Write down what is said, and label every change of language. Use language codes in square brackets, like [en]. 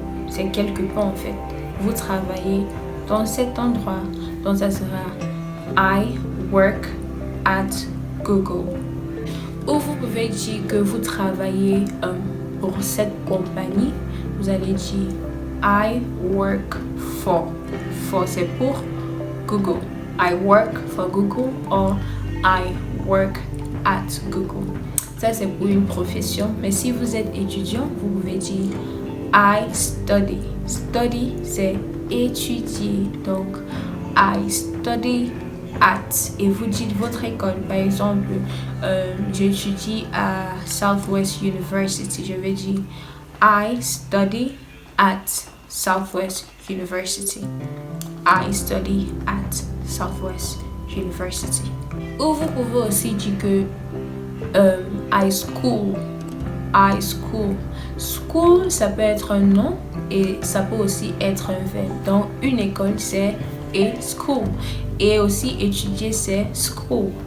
[fr] C'est quelque part en fait. Vous travaillez dans cet endroit. Donc, ça sera [en] I work at Google. [fr] Ou vous pouvez dire que vous travaillez pour cette compagnie. Vous allez dire [en] I work for. [fr] For, c'est pour Google. [en] I work for Google or I work at Google. [fr] Ça, c'est pour une profession. Mais si vous êtes étudiant, vous pouvez dire [en] I study. [fr] Study, c'est étudier. Donc, [en] I study at. [fr] Et vous dites votre école. Par exemple, j'étudie à Southwest University. Je vais dire [en] I study at Southwest University. I study at Southwest University. [fr] Ou vous pouvez aussi dire que [en] I school. I school. [fr] School, ça peut être un nom et ça peut aussi être un verbe. Donc, une école, c'est [en] a school. [fr] Et aussi, étudier, c'est school.